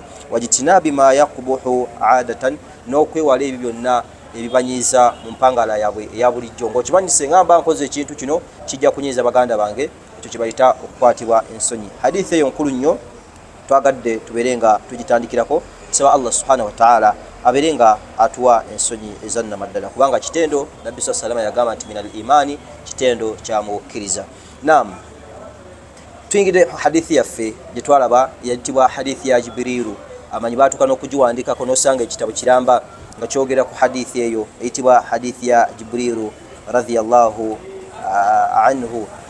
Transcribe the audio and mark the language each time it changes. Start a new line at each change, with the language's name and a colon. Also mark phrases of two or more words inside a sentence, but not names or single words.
Arabic: واجتناب ما يقبح عادة,
Ganda: n'okwewala ebyo byonna ebibanyiiza mu mpangala yaabwe eya bulijjo, ng'okimanyise ngamba nkoze ekintu kino kijja kunyiiza baganda bange, ekyo kibayita okukwatibwa ensonyi. Hadithi eyo nkulu nnyo, twagadde tubeere nga tugitandikirako. Tusaba Allah
Arabic: سبحانه وتعالى
Ganda: abeere nga atuwa ensonyi ezannamaddala, kubanga kitendo Nabbi
Arabic: صلى الله عليه وسلم
Ganda: yagamba nti
Arabic: من الإيمان,
Ganda: kitendo kya mukkiriza. Naam, tuyingidde hadithi yaffe gye twalaba yayitibwa hadithi ya Jibriilu. Amanyi baatuuka n'okugiwandikako n'osanga ekitabo kiramba nga kyogera ku hadithi eyo eyitibwa hadithi ya Jibriilu
Arabic: رضي الله عنه.